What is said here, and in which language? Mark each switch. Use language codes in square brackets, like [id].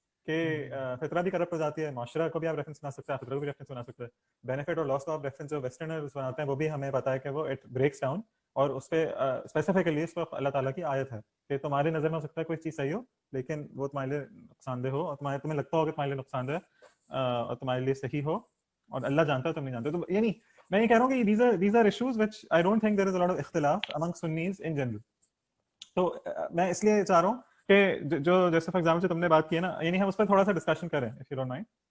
[ur] کہ فطرہ بھی کرپٹ ہو جاتی ہے, معاشرہ کو بھی آپ ریفرنس بنا سکتے ہیں, فطرہ کو بھی ریفرنس بنا سکتے ہیں, بینیفٹ اور لاس کو آپ ریفرنس جو ویسٹرنرز بناتے ہیں وہ بھی ہمیں پتا ہے کہ وہ اٹ بریکس ڈاؤن, اور اس پہ اسپیسیفیکلی اس پر اللہ تعالیٰ کی آیت ہے کہ تمہاری نظر میں ہو سکتا ہے کوئی چیز صحیح ہو لیکن وہ تمہارے لیے نقصان دہ ہو, اور تمہیں لگتا ہو کہ تمہارے لیے نقصان دہ اور تمہارے لیے صحیح ہو, اور اللہ جانتا ہے تم نہیں جانتے. تو یعنی میں یہ کہہ رہا ہوں کہ [en] these are issues which I don't think there is a lot of اختلاف among Sunnis in general. [ur] تو میں اس لیے چاہ رہا ہوں کہ جو جیسے فار ایگزامپل جو تم نے بات کی ہے نا, یعنی ہم اس پہ تھوڑا سا ڈسکشن کریں [en] if you don't mind.